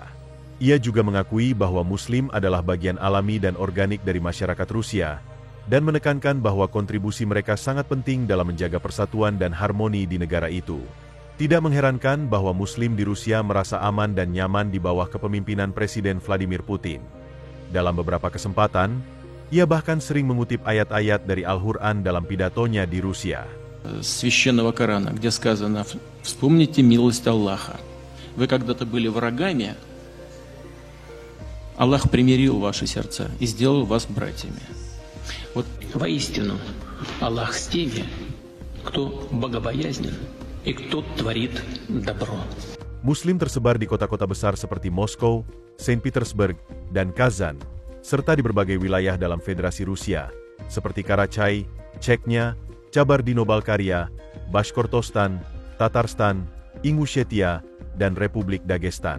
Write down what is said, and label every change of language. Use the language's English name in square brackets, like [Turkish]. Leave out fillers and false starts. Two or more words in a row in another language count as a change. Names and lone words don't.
[Indonesian] Ia juga mengakui bahwa Muslim adalah bagian alami dan organik dari masyarakat Rusia, dan menekankan bahwa kontribusi mereka sangat penting dalam menjaga persatuan dan harmoni di negara itu. Tidak mengherankan bahwa Muslim di Rusia merasa aman dan nyaman di bawah kepemimpinan Presiden Vladimir Putin. Dalam beberapa kesempatan, ia bahkan sering mengutip ayat-ayat dari Al-Quran dalam pidatonya di Rusia. [Russian] Священного Корана, где сказано: «Вспомните милость Аллаха. Вы когда-то были врагами, Аллах примирил ваши сердца и сделал вас братьями». Воистину, Аллах с теми, кто богобоязнен и кто творит добро. [Indonesian] Muslim tersebar di kota-kota besar seperti Moskow, Saint Petersburg, dan Kazan, serta di berbagai wilayah dalam Federasi Rusia, seperti Karachay, Chechnya, Kabardino-Balkaria, Bashkortostan, Tatarstan, Ingushetia, dan Republik Dagestan.